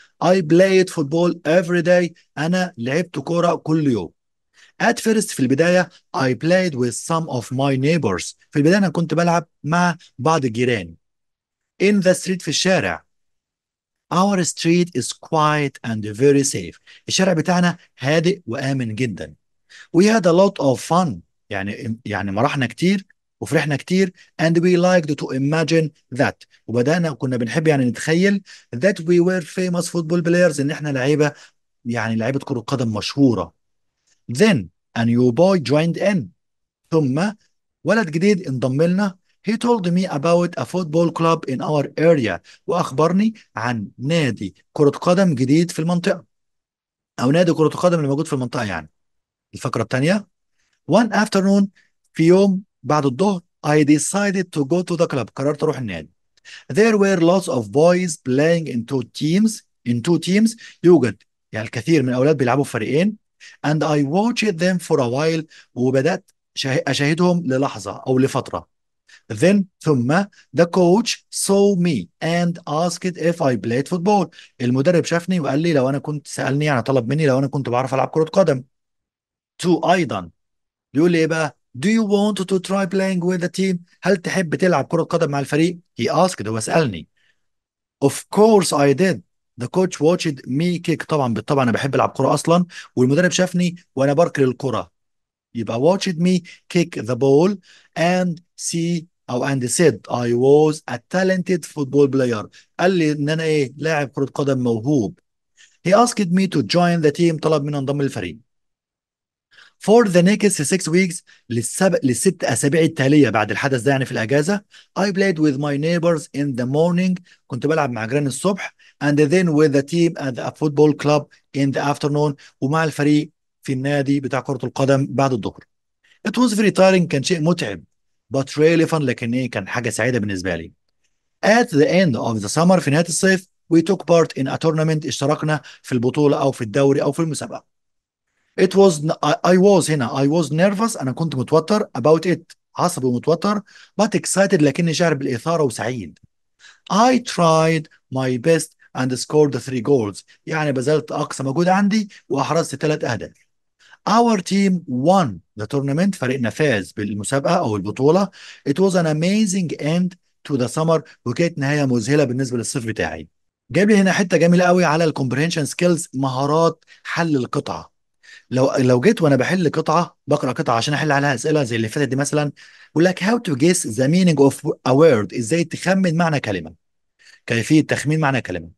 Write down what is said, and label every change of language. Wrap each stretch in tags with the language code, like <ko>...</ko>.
<en>I played football every day.</en> <ar>أنا لعبت كورة كل يوم.</ar> <en>At first،</en> <ar>في البداية</ar> <en>I played with some of my neighbors.</en> <ar>في البداية أنا كنت بلعب مع بعض الجيران.</ar> <en>In the street،</en> <ar>في الشارع.</ar> <en>Our street is quiet and very safe.</en> <ar>الشارع بتاعنا هادئ وآمن جدا.</ar> <en>We had a lot of fun،</en> <ar>يعني مرحنا كتير. وفرحنا كتير.</ar> <en>and we liked to imagine that.</en> <ar>كنا بنحب يعني نتخيل</ar> <en>that we were famous football players،</en> <ar>ان احنا لعيبه، يعني لعيبه كره قدم مشهوره.</ar> <en>then a new boy joined in.</en> <ar>ثم ولد جديد انضم لنا.</ar> <en>he told me about a football club in our area.</en> <ar>واخبرني عن نادي كره قدم جديد في المنطقه، او نادي كره قدم اللي موجود في المنطقه يعني. الفقره الثانيه.</ar> <en>one afternoon،</en> <ar>في يوم بعد الظهر،</ar> <en>I decided to go to the club.</en> <ar>قررت اروح النادي.</ar> <en>there were lots of boys playing in two teams.</en> <ar>يوجد يعني الكثير من الاولاد بيلعبوا في فريقين.</ar> <en>and I watched them for a while.</en> <ar>وبدات اشاهدهم للحظه او لفتره.</ar> <en>ثم the coach saw me and asked if I played football.</en> <ar>المدرب شافني وقال لي لو انا كنت سالني، يعني طلب مني لو انا كنت بعرف العب كره قدم. ايضا بيقول لي ايه بقى؟</ar> <en>Do you want to try playing with the team؟</en> <ar>هل تحب تلعب كرة قدم مع الفريق؟</ar> <en>He asked،</en> <ar>هو سألني.</ar> <en>Of course I did. The coach watched me kick.</en> <ar>طبعا بالطبع انا بحب العب كرة اصلا، والمدرب شافني وانا بركل الكرة. يبقى</ar> <en>watched me kick the ball and see او and said I was a talented football player.</en> <ar>قال لي ان انا ايه، لاعب كرة قدم موهوب.</ar> <en>He asked me to join the team.</en> <ar>طلب مني انضم للفريق.</ar> <en>For the next 6 weeks،</en> <ar>للست أسابيع التالية بعد الحدث ده يعني في الأجازة.</ar> <en>I played with my neighbors in the morning.</en> <ar>كنت بلعب مع جيراني الصبح.</ar> <en>And then with the team at the football club in the afternoon.</en> <ar>ومع الفريق في النادي بتاع كرة القدم بعد الظهر.</ar> <en>It was very tiring.</en> <ar>كان شيء متعب.</ar> <en>But really fun.</en> <ar>لكن إيه، كان حاجة سعيدة بالنسبة لي.</ar> <en>At the end of the summer،</en> <ar>في نهاية الصيف،</ar> <en>we took part in a tournament.</en> <ar>اشتركنا في البطولة أو في الدوري أو في المسابقة.</ar> <en>It was I was</en> <ar>هنا</ar> <en>I was nervous.</en> <ar>أنا كنت متوتر</ar> <en>about it.</en> <ar>عصبي ومتوتر.</ar> <en>but excited،</en> <ar>لكني شاعر بالإثارة وسعيد.</ar> <en>I tried my best and scored 3 goals.</en> <ar>يعني بذلت أقصى مجهود عندي وأحرزت 3 أهداف.</ar> <en>Our team won the tournament.</en> <ar>فريقنا فاز بالمسابقة أو البطولة.</ar> <en>It was an amazing end to the summer.</en> <ar>وكانت نهاية مذهلة بالنسبة للصيف بتاعي. جايب لي هنا حتة جميلة قوي على الكومبريهنشن سكيلز، مهارات حل القطعة. لو جيت وانا بحل قطعه، بقرا قطعه عشان احل عليها اسئله زي اللي فاتت دي مثلا، بقول لك</ar> <en>how to guess the meaning of a word.</en> <ar>ازاي تخمن معنى كلمه. كيفيه تخمين معنى كلمه.</ar>